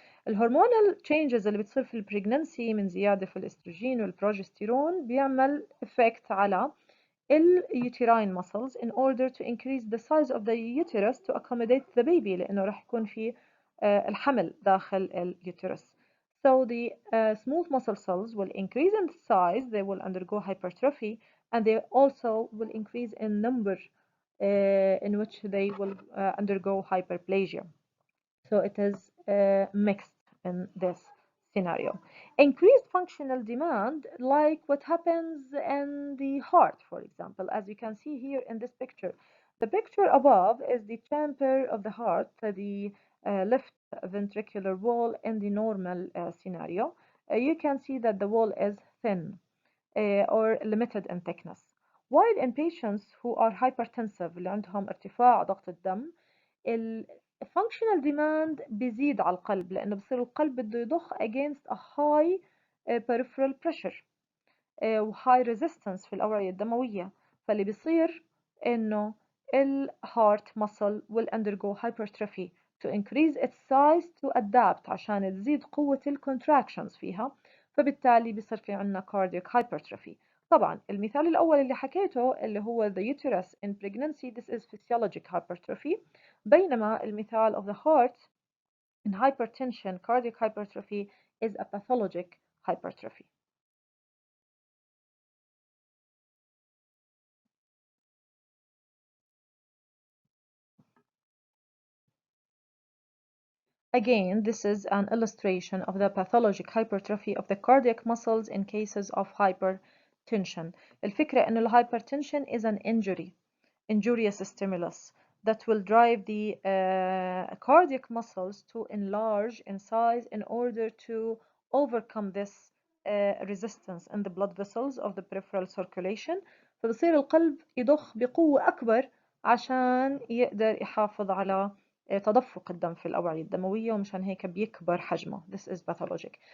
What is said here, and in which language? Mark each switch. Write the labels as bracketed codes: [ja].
[ar] الهرمونال changes اللي بتصير في البريجننسي من زيادة في الاستروجين والبروجستيرون بيعمل effect على [en] uterine muscles in order to increase the size of the uterus to accommodate the baby [ar] لأنه راح يكون في الحمل داخل اليوترس. [en] So the smooth muscle cells will increase in size, they will undergo hypertrophy, and they also will increase in number in which they will undergo hyperplasia. So it is mixed in this scenario. Increased functional demand, like what happens in the heart, for example, as you can see here in this picture. The picture above is the chamber of the heart, the left ventricular wall in the normal scenario. You can see that the wall is thin or limited in thickness. While in patients who are hypertensive [ar] اللي عندهم ارتفاع ضغط الدم functional demand بيزيد على القلب لأنه بصير القلب بده يضخ [en] against a high peripheral pressure [ar] و high resistance في الأوعية الدموية. فاللي بيصير إنه [en] ال heart muscle will undergo hypertrophy to increase its size to adapt [ar] عشان تزيد قوة [en] ال contractions فيها، [ar] فبالتالي بيصير في عنا [en] cardiac hypertrophy. [ar] طبعا المثال الأول اللي حكيته اللي هو [en] the uterus in pregnancy, this is physiologic hypertrophy، [ar] بينما المثال [en] of the heart in hypertension cardiac hypertrophy is a pathologic hypertrophy. Again, this is an illustration of the pathologic hypertrophy of the cardiac muscles in cases of hypertension. [ar] الفكرة إنه [en] الhypertension is an injurious stimulus that will drive the cardiac muscles to enlarge in size in order to overcome this resistance in the blood vessels of the peripheral circulation. [ar] فبصير القلب يضخ بقوة أكبر عشان يقدر يحافظ على تدفق الدم في الأوعية الدموية ومشان هيك بيكبر حجمه. [en] This is pathologic.